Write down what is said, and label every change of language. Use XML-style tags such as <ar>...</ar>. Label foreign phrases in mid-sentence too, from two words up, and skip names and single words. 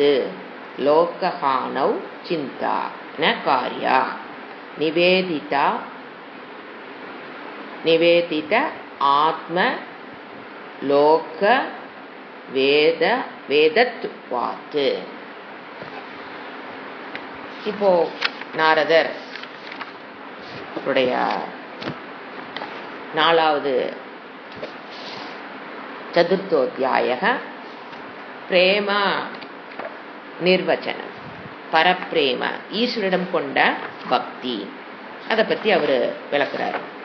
<sa>लोकहानौ चिन्ता न कार्या निवेदित आत्म लोक वेदत्वात्।</sa> <ta>இப்போ நாரதர் உடைய 4வது சதுர்த்தோத்தியாயः பிரேம நிர்வச்சனம், பரப்பிரேம ஈஸ்வரிடம் கொண்ட பக்தி, அதை பத்தி அவர் விளக்குறாரு.</ta>